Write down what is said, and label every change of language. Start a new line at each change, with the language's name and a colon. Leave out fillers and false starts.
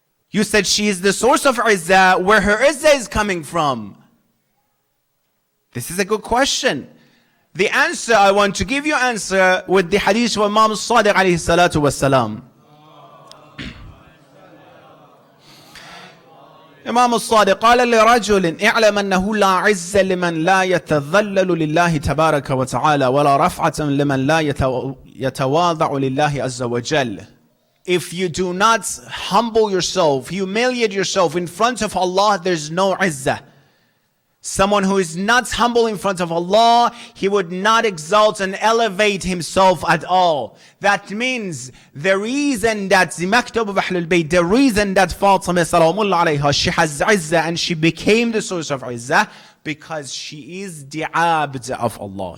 English: You said she is the source of izzah, where her izzah is coming from. This is a good question. The answer, I want to give you answer with the hadith of Imam al-Sadiq alayhi salatu wassalam.
Arabic: إمام الصادق قال لرجل اعلم أنه لا عز لمن لا يتذلل لله تبارك وتعالى ولا رفعة لمن لا يتواضع لله عز وجل.
English: If you do not humble yourself, humiliate yourself in front of Allah, there's no izzah. Someone who is not humble in front of Allah, he would not exalt and elevate himself at all. That means the reason that the Maktab of Ahlul Bayt, the reason that Fatima salamullah alayha, she has izzah and she became the source of izzah, because she is the abd of Allah.